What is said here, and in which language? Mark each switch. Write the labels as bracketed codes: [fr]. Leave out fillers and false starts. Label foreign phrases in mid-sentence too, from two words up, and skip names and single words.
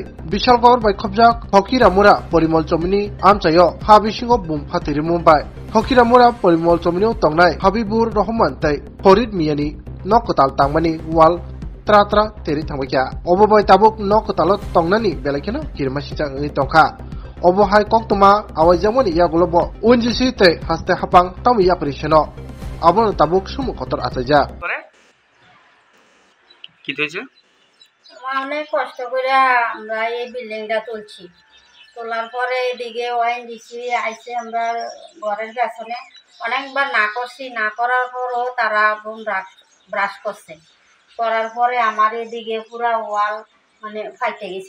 [trp] bishalgor bai khobjak hokiramura porimol chomini amchayo ha bisingo bum phatir mumbai hokiramura porimol chomini tongnai habibur rahman tai Farid Miani nok kotal tangmani wal tra teri thangbaikya obobai tabuk nok kotalot tongnani belakena kirma sichang ngi tongkha obo hai koktuma awai jamoni ya golobo unjisi te haste hapang tami ya prisheno abon tabuk sumu kotor achaja [bn] কি হয়েছে? অনেক কষ্ট করে আমরা এই বিল্ডিংটা তুলছি, তোলার পরে এদিকে ওএনজিসি আইসে আমরা ঘরের পেছনে অনেকবার না করছি, না করার পরও তারা ব্রাশ করছে, করার পরে আমার এদিকে পুরা ওয়াল মানে ফাইটে গেছি।